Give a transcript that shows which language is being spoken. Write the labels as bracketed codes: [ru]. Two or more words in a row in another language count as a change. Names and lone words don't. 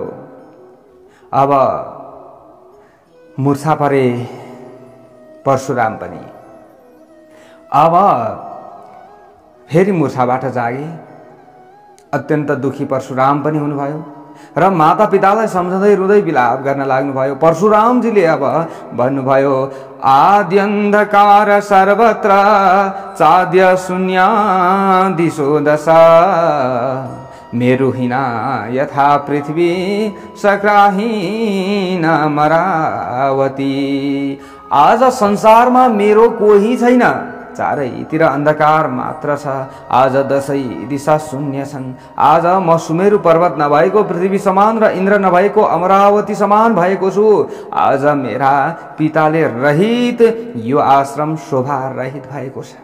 [ne] अब मूर्छा परे परशुराम पनि। अब फेरि मूर्छाबाट जागे। अत्यन्त दुखी परशुराम पनि हुनुभयो र माता पितालाई सम्झँदै रुँदै विलाप गर्न लाग्नुभयो। परशुरामजीले अब भन्नुभयो, [sa] आद्यन्धकार सर्वत्र चाद्य शून्य दिशो दशा मेरुहीना यथा पृथ्वी सक्राहीन मरावती। [ne] आज संसारमा मेरो कोही छैन, चारैतिर अन्धकार मात्र छ। आज दशै दिशा शून्य छन्। आज म सुमेरु पर्वत नभएको पृथ्वी समान र इन्द्र नभएको अमरावती समान भएको छु। आज मेरा पिताले रहित यो आश्रम शोभा रहित भएको छ।